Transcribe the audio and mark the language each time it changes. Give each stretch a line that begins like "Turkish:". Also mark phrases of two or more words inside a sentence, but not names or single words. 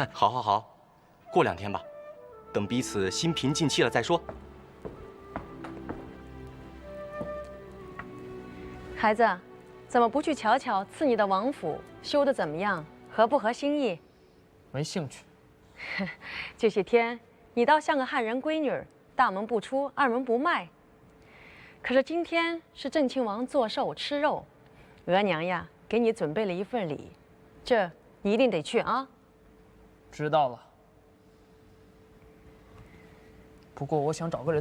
Chinese: 好好好，過2天吧，等彼此心平靜氣了再說。孩子，怎麼不去瞧瞧賜你的王府修得怎麼樣，合不合心意？沒興趣。這些天你倒像個漢人閨女，大門不出，二門不邁。可是今天是正親王做壽吃肉，額娘呀給你準備了一份禮，這你一定得去啊。知道了。不過我想找個人。